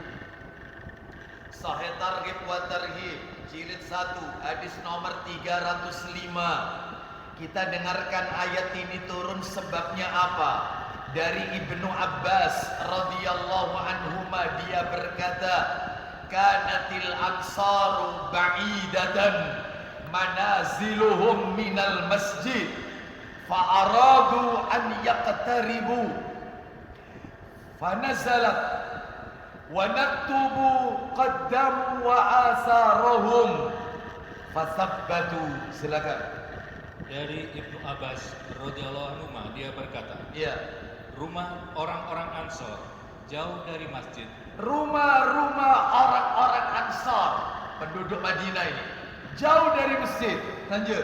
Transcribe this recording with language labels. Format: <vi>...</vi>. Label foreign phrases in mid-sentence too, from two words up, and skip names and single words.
<id>Sahih Targhib wa Tarhib, jilid 1, hadis nomor 305. Kita dengarkan ayat ini turun sebabnya apa? Dari Ibnu Abbas</id> <ar>رضي الله عنهما,</ar> <id>dia berkata,</id> <ar>كانت الأنصار بعيدة منازلهم من المسجد فأرادوا أن يقتربوا فنزلت ونكتب قدموا وآثارهم فثبتوا.</ar> <id>Silakan. Dari Ibnu Abbas</id> <ar>رضي الله عنه,</ar> <id>dia berkata, Ya, rumah orang-orang Ansor jauh dari masjid. Rumah-rumah orang-orang Ansar, penduduk Madinah ini, jauh dari masjid. Lanjut.</id>